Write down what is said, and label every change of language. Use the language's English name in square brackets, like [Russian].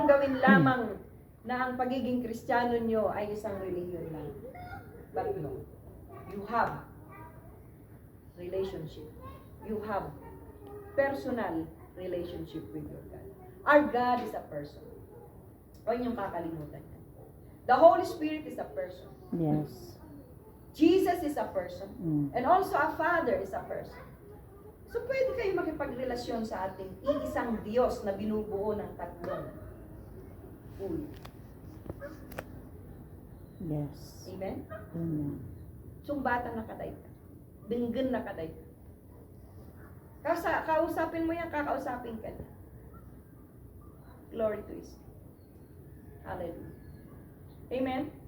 [Filipino] niyong gawin lamang na ang pagiging Kristiyano nyo ay isang religion lang. [English] But no. You have relationship. You have personal relationship with your God. Our God is a person. [Filipino] Huwag niyong kakalimutan yan. [English] The Holy Spirit is a person. Yes. Jesus is a person. Mm. And also a Father is a person. [Filipino] So pwede kayo makipagrelasyon sa ating iisang Diyos na binubuo ng tatlong ulo. [English] Yes. Amen? Amen. [Iloko] Sumbatan na kaday ka. Dinggan na kaday ka. [Filipino] Kausapin mo yan, kakausapin ka na. [English] Glory to His name. Hallelujah. Amen?